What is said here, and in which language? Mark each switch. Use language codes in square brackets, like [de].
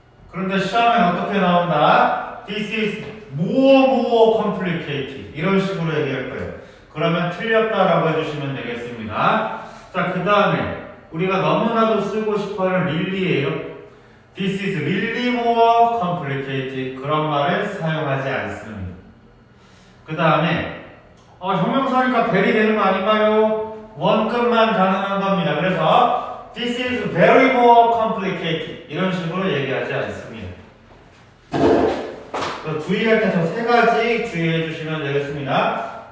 [ko] 그런데 시험엔 어떻게 나온다? [en] This is more complicated [ko] 이런 식으로 얘기할 거예요. 그러면 틀렸다라고 해주시면 되겠습니다. 자, 그 다음에 우리가 너무나도 쓰고 싶어하는 really예요. [en] This is really more complicated. [ko] 그런 말을 사용하지 않습니다. 그 다음에 형용사니까 very 되는 거 아닌가요? 원급만 가능한 겁니다. [en] 그래서 This is very more complicated. [ko] 이런 식으로 얘기하지 않습니다. 주의할 때 저 3가지 주의해 주시면 되겠습니다.